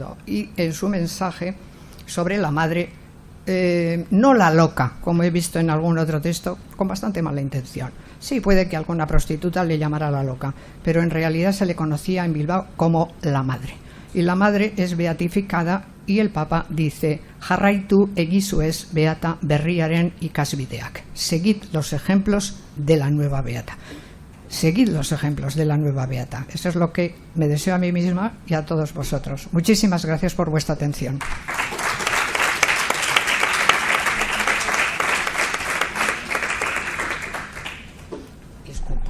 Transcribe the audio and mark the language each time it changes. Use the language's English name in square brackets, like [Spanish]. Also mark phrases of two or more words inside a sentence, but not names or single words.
[Spanish] Y en su mensaje sobre la madre, no la loca, como he visto en algún otro texto, con bastante mala intención. Sí, puede que alguna prostituta le llamara la loca, pero en realidad se le conocía en Bilbao como la madre. Y la madre es beatificada, y el Papa dice: [Basque] jarraitu egizu ez beata berriaren ikasbideak. [Spanish] Seguid los ejemplos de la nueva beata. Seguid los ejemplos de la nueva beata. Eso es lo que me deseo a mí misma y a todos vosotros. Muchísimas gracias por vuestra atención. Disculpa.